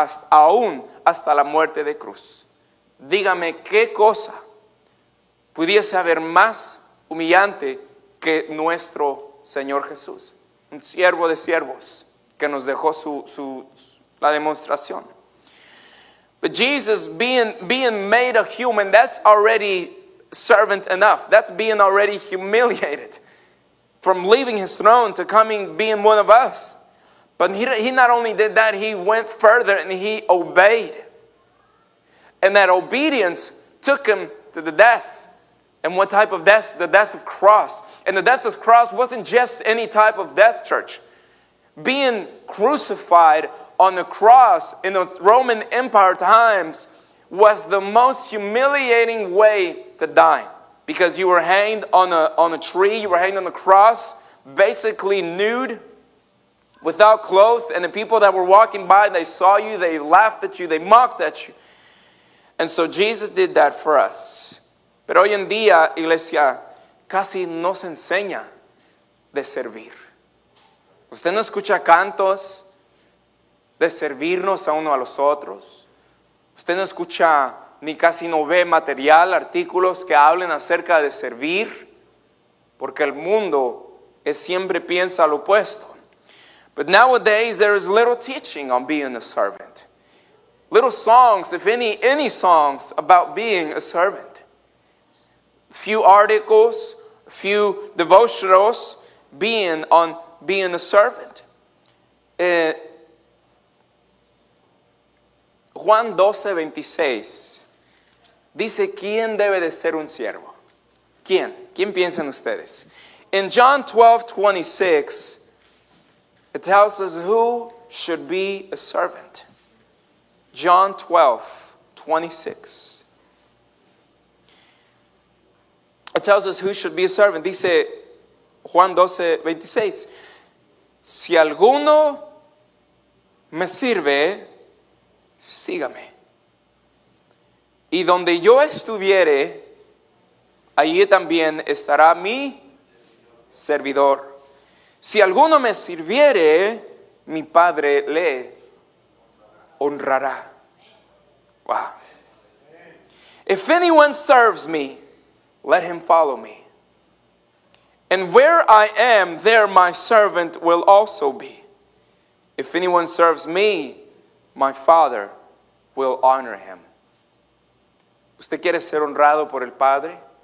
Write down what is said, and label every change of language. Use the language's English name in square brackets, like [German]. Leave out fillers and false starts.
[Spanish] aún hasta la muerte de cruz. Dígame qué cosa pudiese haber más humillante que nuestro Señor Jesús, un siervo de siervos que nos dejó la demostración. [English] But Jesus being made a human, that's already servant enough. That's being already humiliated from leaving his throne to being one of us. But he not only did that, he went further and he obeyed. And that obedience took him to the death. And what type of death? The death of cross. And the death of cross wasn't just any type of death, church. Being crucified on the cross in the Roman Empire times was the most humiliating way to die. Because you were hanged on a tree, you were hanged on a cross, basically nude, without clothes, and the people that were walking by, they saw you, they laughed at you, they mocked at you. And so Jesus did that for us. [Spanish] Pero hoy en día, iglesia, casi no se enseña de servir. Usted no escucha cantos de servirnos a uno a los otros. Usted no escucha ni casi no ve material, artículos que hablen acerca de servir, porque el mundo siempre piensa lo opuesto. [English] But nowadays there is little teaching on being a servant. Little songs, if any songs about being a servant. Few articles, few devotionals on being a servant. [Spanish] Juan 12:26 dice, ¿quién debe de ser un siervo? ¿Quién? ¿Quién piensan ustedes? [English] In John 12:26, it tells us who should be a servant. John 12:26. It tells us who should be a servant. [Spanish] Dice Juan 12:26. Si alguno me sirve, sígame. Y donde yo estuviere, allí también estará mi servidor. Si alguno me sirviere, mi Padre le honrará. [English] Wow. If anyone serves me, let him follow me. And where I am, there my servant will also be. If anyone serves me, my Father will honor him. [Spanish] ¿Usted quiere ser honrado por el Padre?